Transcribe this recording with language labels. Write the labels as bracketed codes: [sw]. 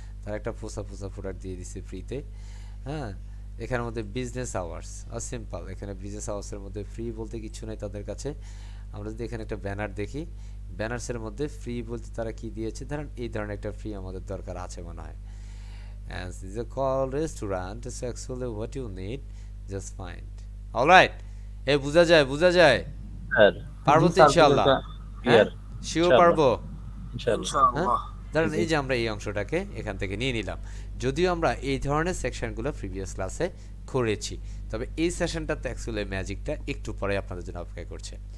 [bn] তার একটা পোষা পোষা প্রোডাক্ট দিয়ে দিচ্ছে ফ্রিতে। হ্যাঁ, এখানের মধ্যে বিজনেস আওয়ার্স আর সিম্পল, এখানে বিজনেস আওয়ার্সের মধ্যে ফ্রি বলতে কিছু নেই তাদের কাছে। আমরা যদি এখানে একটা ব্যানার দেখি, ব্যানার্সের মধ্যে ফ্রি বলতে তারা কি দিয়েছে, ধরেন এই ধরনের একটা ফ্রি আমাদের দরকার আছে মনে হয়। [en] And this is a call restaurant, so actually what you need, just find. [bn] Alright, এই বুঝা যায়, বুঝা যায়, স্যার। পারবো জি তো স্যার, ইনশাআল্লাহ? পুরোটা হ্যাঁ, ক্লিয়ার। শিওর ইনশাআল্লাহ, পারবো। ইনশাআল্লাহ। হ্যাঁ, ইনশাআল্লাহ। ধরেন জি। এই যে আমরা এই অংশটাকে এখান থেকে নিয়ে নিলাম, যদিও আমরা এই ধরনের সেকশনগুলো প্রিভিয়াস ক্লাসে করেছি, তবে এই সেশনটাতে অ্যাকচুয়ালি ম্যাজিকটা একটু পরে আপনাদের জন্য অপেক্ষা করছে।